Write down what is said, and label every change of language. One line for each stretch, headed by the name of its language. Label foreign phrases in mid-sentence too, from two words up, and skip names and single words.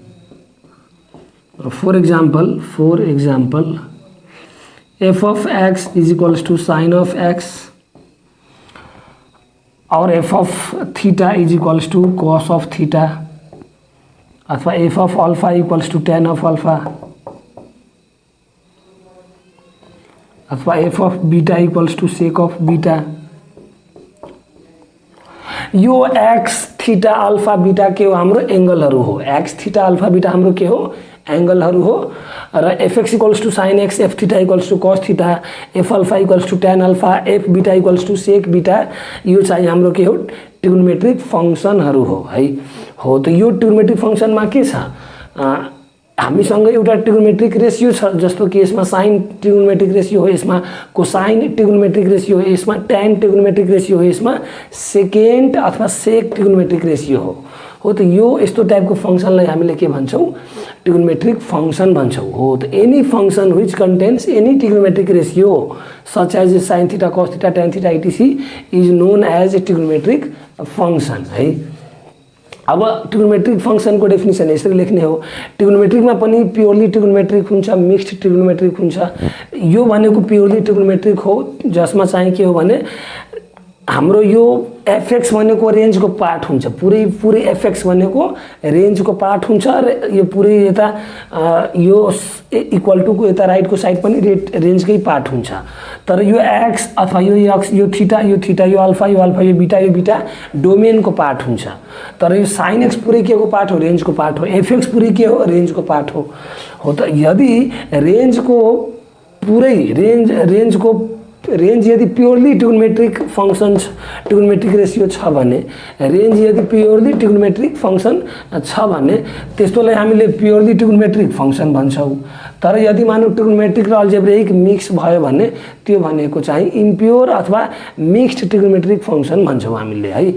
English: For example, f of x is equals to sin of x or f of theta is equals to cos of theta अथवा f of alpha equals to tan of alpha अथवा f of beta equals to sec of beta।
Nepali: यो x थीटा अल्फा बीटा के हो हाम्रो एंगलहरु हो। x थीटा अल्फा बीटा हाम्रो के हो एंगलहरु हो।
English: र fx equals to sin x, f theta equals to cos theta, f alpha equals to tan alpha, f beta equals to sec beta
Nepali: यो चाहिँ हाम्रो के हो
English: trigonometric functions
Nepali: हो है। हो त यो
English: trigonometric functionमा
Nepali: के छ हामीसँग एउटा
English: trigonometric ratio
Nepali: छ जस्तो कि यसमा
English: sine trigonometric ratio
Nepali: हो, यसमा
English: cosine trigonometric ratio
Nepali: हो, यसमा
English: tan trigonometric ratio
Nepali: हो, यसमा सेकेन्ड अथवा
English: sec trigonometric ratio
Nepali: हो त यो यस्तो टाइपको फंक्शनलाई हामीले के भन्छौं
English: trigonometric function
Nepali: भन्छौं। हो त
English: any function which contains any trigonometric ratio such as sin theta cos theta tan theta etc is known as trigonometric function है।
Nepali: अब
English: trigonometric function
Nepali: को डेफिनेसन यसरी लेख्ने हो। ट्रिग्नोमेट्रिक में पनि
English: purely trigonometric
Nepali: हुन्छ,
English: mixed trigonometric
Nepali: हुन्छ। यो भनेको
English: purely trigonometric
Nepali: हो जसमा चाहिँ के हो भने हाम्रो यो fx भनेको रेंज को पार्ट हुन्छ। पुरै fx भनेको रेंज को पार्ट हुन्छ र यो पुरै यता यो
English: equal to
Nepali: को यता राइट को साइड पनि रेंज कै पार्ट हुन्छ। तर यो x अथवा यो x यो थीटा यो अल्फा यो बीटा डोमेन को पार्ट हुन्छ। तर यो sin x पुरै के को पार्ट हो रेंज को पार्ट हो। fx पुरै के हो रेंज को पार्ट हो। हो त यदि रेंज को पुरै रेंज यदि
English: purely trigonometric function trigonometric ratio
Nepali: छ भने रेंज यदि
English: purely trigonometric function
Nepali: छ भने त्यस्तोलाई हामीले
English: purely trigonometric function
Nepali: भन्छौं। तर यदि मानौ ट्रिग्नोमेट्रिक र अल्जेब्रिक मिक्स भयो भने त्यो भनेको चाहिँ इम्प्योर अथवा
English: mixed trigonometric function
Nepali: भन्छौं हामीले है।